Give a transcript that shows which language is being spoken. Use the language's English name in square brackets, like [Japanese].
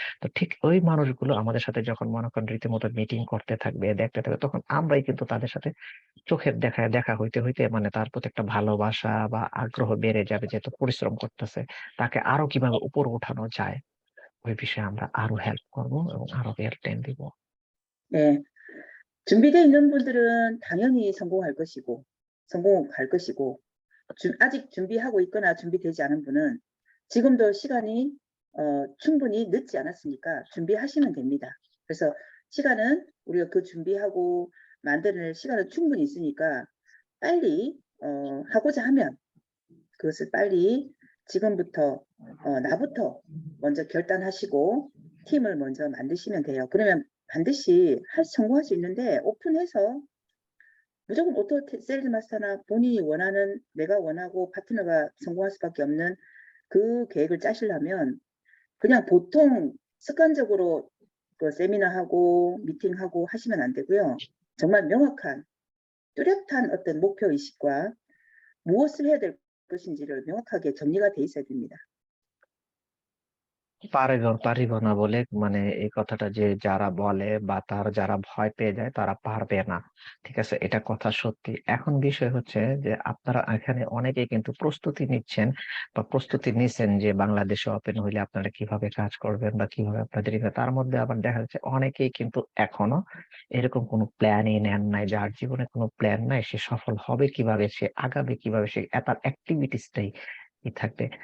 [Bangla] তো ঠিক ওই মানুষগুলো আমাদের সাথে যখন মনে করেন রীতিমতো মিটিং করতে থাকবে, দেখতে থাকবে, তখন আমরাই কিন্তু তাদের সাথে চোখের দেখা হইতে হইতে মানে তার প্রতি একটা ভালোবাসা বা আগ্রহ বেড়ে যাবে, যেহেতু পরিশ্রম করতেছে, তাকে আরো কিভাবে উপরে উঠানো যায় ওই বিষয়ে আমরা আরো হেল্প করবো এবং আরো গাইডলাইন দিব। [Korean] 네. 준비되어 있는 분들은 당연히 성공할 것이고, 성공할 것이고, 아직 준비하고 있거나 준비되지 않은 분은 지금도 시간이 충분히 늦지 않았으니까 준비하시면 됩니다. 그래서 시간은 우리가 그 준비하고 만드는 시간은 충분히 있으니까 빨리 하고자 하면 그것을 빨리 지금부터 나부터 먼저 결단하시고 팀을 먼저 만드시면 돼요. 그러면 반드시 성공할 수 있는데 오픈해서 무조건 오토 세일즈 마스터나 본인이 원하는 내가 원하고 파트너가 성공할 수밖에 없는 그 계획을 짜시려면 그냥 보통 습관적으로 그 세미나하고 미팅하고 하시면 안 되고요. 정말 명확한 뚜렷한 어떤 목표 의식과 무엇을 해야 될 것인지를 명확하게 정리가 돼 있어야 됩니다. [Bangla] পারিব না বলে মানে এই কথাটা যে যারা বলে বা যারা ভয় পেয়ে যায় তারা পারবে না, ঠিক আছে? এটা কথা সত্যি। এখন বিষয় হচ্ছে যে আপনারা এখানে অনেকেই কিন্তু প্রস্তুতি নিচ্ছেন বা প্রস্তুতি নিছেন যে বাংলাদেশে ওপেন হইলে আপনারা কিভাবে কাজ করবেন বা কিভাবে আপনাদের তার মধ্যে আবার দেখা যাচ্ছে অনেকেই কিন্তু এখনো এরকম কোনো প্ল্যানই নেন নাই, যার জীবনে কোনো প্ল্যান নাই, সে সফল হবে কিভাবে, সে আগাবে কিভাবে, সে তার অ্যাক্টিভিটিসটাই কি থাকবে।